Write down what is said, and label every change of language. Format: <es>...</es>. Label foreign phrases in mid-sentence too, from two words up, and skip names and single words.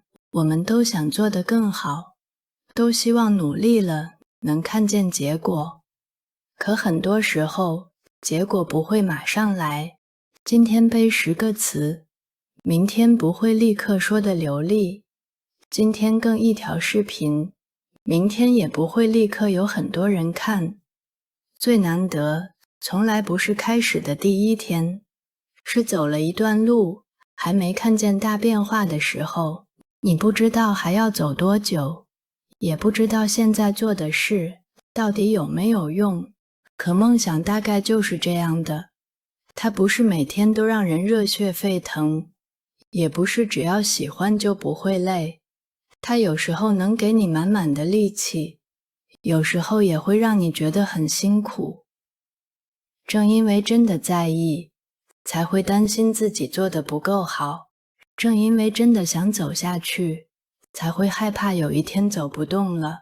<zh>我們都想做得更好，都希望努力了能看見結果，可很多時候結果不會馬上來。今天背10個詞，明天不會立刻說得流利。今天更一條視頻，明天也不會立刻有很多人看。最難得從來不是開始的第一天，是走了一段路還沒看見大變化的時候。你不知道還要走多久，也不知道現在做的事到底有沒有用，可夢想大概就是這樣的。它不是每天都讓人熱血沸騰，也不是只要喜歡就不會累。它有時候能給你滿滿的力氣，有時候也會讓你覺得很辛苦。正因為真的在意，才會擔心自己做得不夠好。正因為真的想走下去，才會害怕有一天走不動了。</zh>